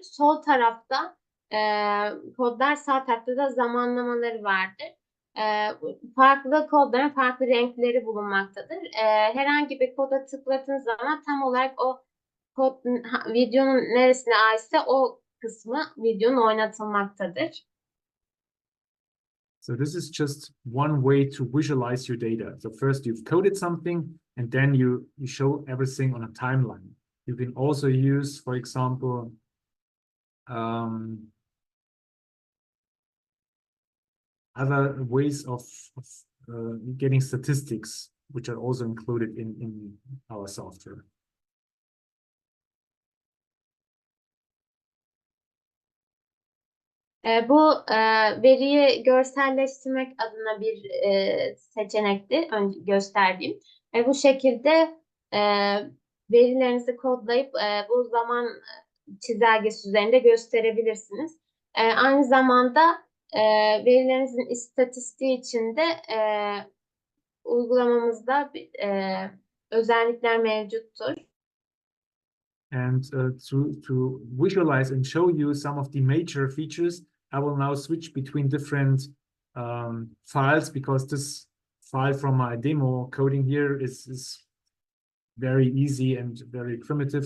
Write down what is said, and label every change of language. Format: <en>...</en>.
<tr>Sol tarafta kodlar, sağ tarafta da zamanlamaları vardır. Farklı kodların farklı renkleri bulunmaktadır. Herhangi bir koda tıkladığınız zaman tam olarak o kod videonun neresine aitse o kısmı videonun oynatılmaktadır.</tr> <en>So this is just one way to visualize your data. So first you've coded something, and then you show everything on a timeline. You can also use, for example, other ways of getting statistics, which are also included in our software.</en> <tr>Bu veriyi görselleştirmek adına bir seçenekti gösterdiğim. Bu şekilde verilerinizi kodlayıp bu zaman çizelgesi üzerinde gösterebilirsiniz. Aynı zamanda verilerinizin istatistiği için de uygulamamızda özellikler mevcuttur.</tr> <en>And to visualize and show you some of the major features, I will now switch between different files, because this file from my demo coding here is very easy and very primitive.</en>